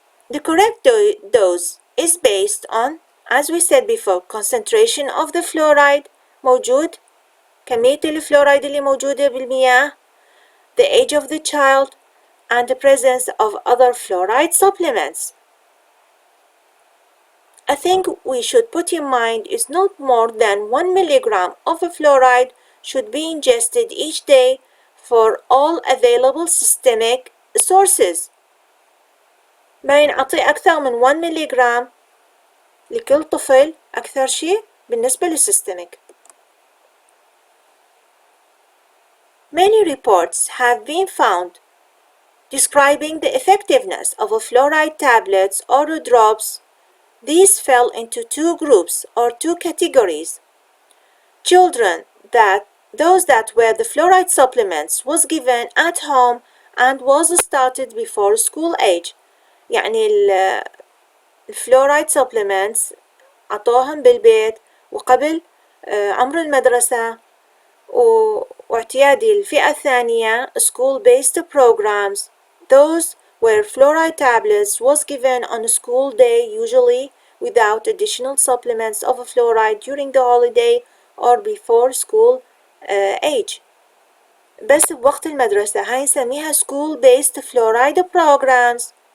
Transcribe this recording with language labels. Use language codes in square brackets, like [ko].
[en] The correct dose is based on, as we said before, concentration of the fluoride [ar] موجود، كمية الفلورايد اللي موجودة بالمياه، [en] the age of the child, and the presence of other fluoride supplements. A thing we should put in mind is not more than 1 milligram of a fluoride should be ingested each day for all available systemic sources. [ar] ما ينعطي أكثر من 1 ملغرام لكل طفل أكثر شيء بالنسبة للسيستميك. [en] Many reports have been found describing the effectiveness of a fluoride tablets or drops. These fell into two groups or two categories. Children those that were the fluoride supplements was given at home and was started before school age. [ar] يعني الفلورايد supplements عطوهم بالبيت وقبل عمر المدرسة، واعتيادي الفئة الثانية [en] school-based programs. Those where fluoride tablets was given on a school day, usually without additional supplements of fluoride during the holiday or before school age. [ar] بس بوقت المدرسة هاي نسميها [en] school-based fluoride programs.